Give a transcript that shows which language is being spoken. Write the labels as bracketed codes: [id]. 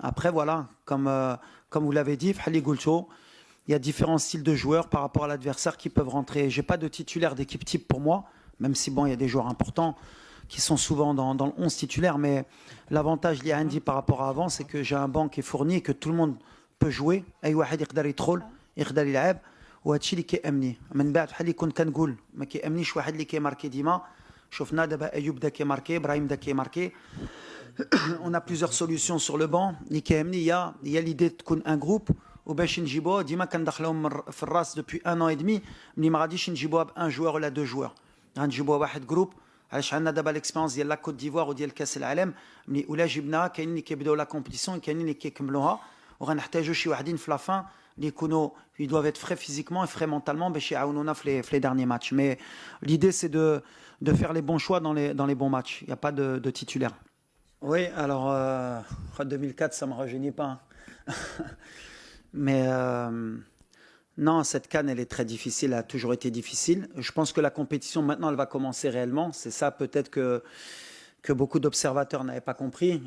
[fr] Après, voilà, comme vous l'avez dit, Fali Goulcho, il y a différents styles de joueurs par rapport à l'adversaire qui peuvent rentrer. Je n'ai pas de titulaire d'équipe type pour moi, même si bon, il y a des joueurs importants qui sont souvent dans le 11 titulaire. Mais l'avantage lié à Andy par rapport à avant, c'est que j'ai un banc qui est fourni et que tout le monde peut jouer. [ar] أي واحد يقدر يدخل يقدر يلعب وهادشي اللي كيأمني. من بعد بحال اللي كنت كنقول ما كيأمنيش واحد اللي كيماركي ديما. شفنا دابا أيوب دا كيماركي، إبراهيم دا كيماركي. [fr] On a plusieurs solutions sur le banc. [ar] اللي كيهمني هي l'idée تكون [fr] un groupe [ar] وباش نجيبوه ديما كندخلوهم في الراس [fr] depuis 1 an et demi [ar] ملي ما غاديش نجيبوها بان جوار ولا دو جوار. غنجيبوها واحد جروب. علاش عندنا دابا ليكسبيرونس ديال لا كوت ديفوار وديال كاس العالم ملي ولا جبناها كاينين اللي كيبداو لا كومبيتيسيون كاينين اللي كيكملوها وغنحتاجوا شي واحدين في لافان اللي يكونوا [fr] ils doivent être frais physiquement et frais mentalement [ar] باش يعاونونا في [fr] les derniers matchs. Mais l'idée c'est de faire les bons choix dans les bons matchs. Il n'y a pas de titulaire. Oui, alors 2004 ça me rajeunit pas. Mais non, cette CAN, elle est très difficile, elle a toujours été difficile. Je pense que la compétition, maintenant, elle va commencer réellement. C'est ça peut-être que beaucoup d'observateurs n'avaient pas compris.